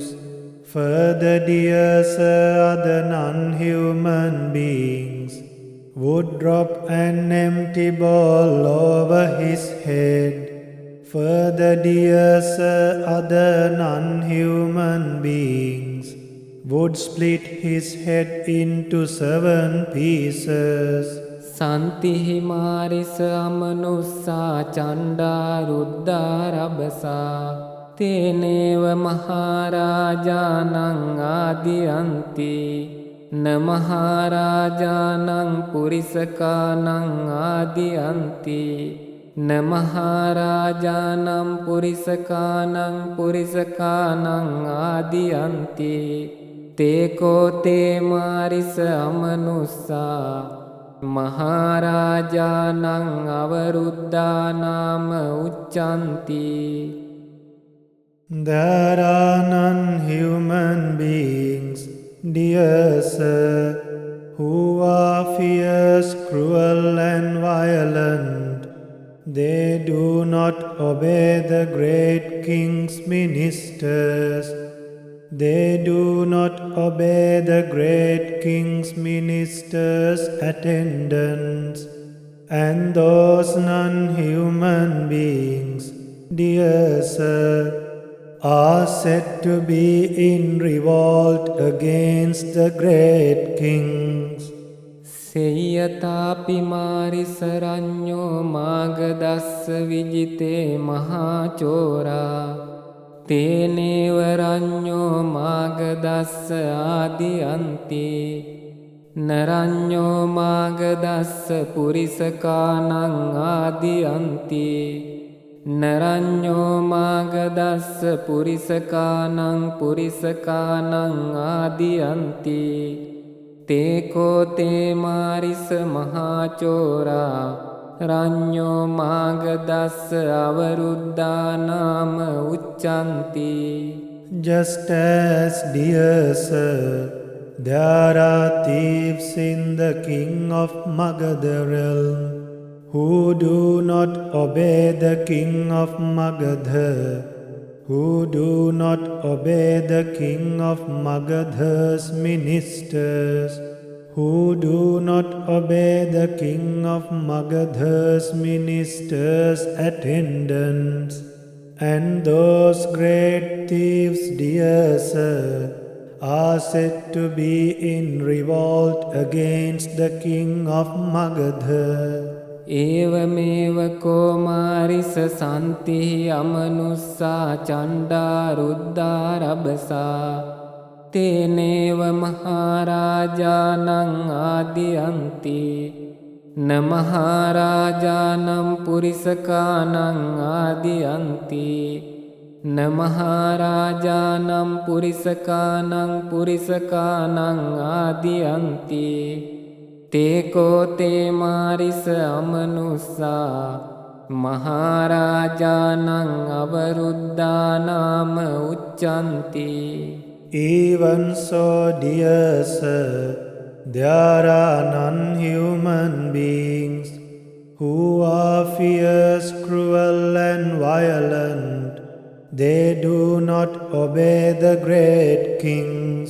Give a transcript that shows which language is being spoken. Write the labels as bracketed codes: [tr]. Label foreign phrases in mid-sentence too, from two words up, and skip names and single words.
[en] Further, dear sir, other non-human beings would drop an empty ball over his head. Further, dear sir, other non-human beings would split his head into 7 pieces. [pi] සන්තිහි මාරිස අමනුස්සා චණ්ඩා රුද්ධා රබසා තේනේව මහරජානං ආදියන්ති. න මහරජානං පුරිසකානං ආදියන්ති. න මහරජානං පුරිසකානං ආදියන්ති. තේකෝ තේ මාරිස අමනුස්සා මහරජානං අවරුද්ධානාම උච්චන්ති. [en] There are non-human beings, dear sir, who are fierce, cruel and violent. They do not obey the great king's ministers. They do not obey the great king's ministers' attendants. And those non-human beings, dear sir, are said to be in revolt against the great kings. [pi] සෙය්‍යතාපි මාරිසරඤ්ඤෝ මාගදස්ස විජිතේ මහාචෝරා තේනේවරඤ්ඤෝ මාගදස්ස ආදියන්ති. නරඤ්ඤෝ මාගදස්ස පුරිසකානං ආදියන්ති. නරඤ්ඤෝ මාගදස්ස පුරිසකානං ආදියන්ති. තේකෝ තේ මාරිස මහාචෝරා රඤ්ඤෝ මාගදස්ස අවරුද්ධානාම උච්චන්ති. [en] Just as, dear sir, there are thieves in the king of Magadha realm who do not obey the king of Magadha, who do not obey the king of Magadha's ministers, who do not obey the king of Magadha's ministers' attendants, and those great thieves, dear sir, are said to be in revolt against the king of Magadha. [pi] ඒවමේව කෝමාරිස සන්ති අමනුස්සා චණ්ඩා රුද්ධා රබසා තේනේව මහරජානං ආදියන්ති න මහරජානම් පුරිසකානං ආදියන්ති න මහරජානම් පුරිසකානං ආදියන්ති තේකෝ තේ මාරිස අමනුස්සා මහරජානං අවරුද්ධානාම උච්චන්ති. [en] Even so, dear sir, there are non-human beings who are fierce, cruel and violent. They do not obey the great kings.